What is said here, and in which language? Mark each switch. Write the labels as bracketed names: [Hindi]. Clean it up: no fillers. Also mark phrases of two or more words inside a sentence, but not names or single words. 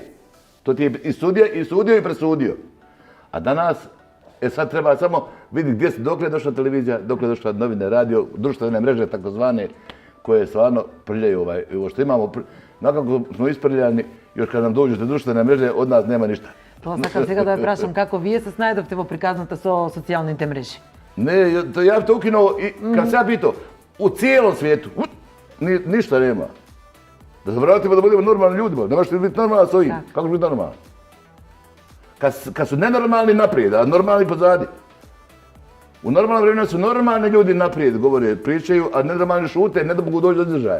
[Bosnian] To ti je i sudija i sudio i presudio. A danas, sad treba samo vidjeti dokle je došla televizija, dokle je došla novine, radio, društvene mreže takozvane, koje stvarno prljaju ovo što imamo. Nakako smo isprljani, još kad nam dođu te društvene mreže, od nas nema ništa. [Macedonian] Тоа сакам сега да ве прашам како вие се снајдовте во приказната со социјалните мрежи. [Bosnian] Не, ја бih to ukinuo i kad sam ja pitao, u cijelom svijetu, ništa nema. Da se vratimo da budemo normalni ljudima, ne možete biti normalni s ovim. Kako će biti normalni? Kad su nenormalni naprijed, a normalni pozadi. U normalnom vremenu su normalni ljudi naprijed, govore, pričaju, a nenormalni šute, ne da mogu doći do izražaja.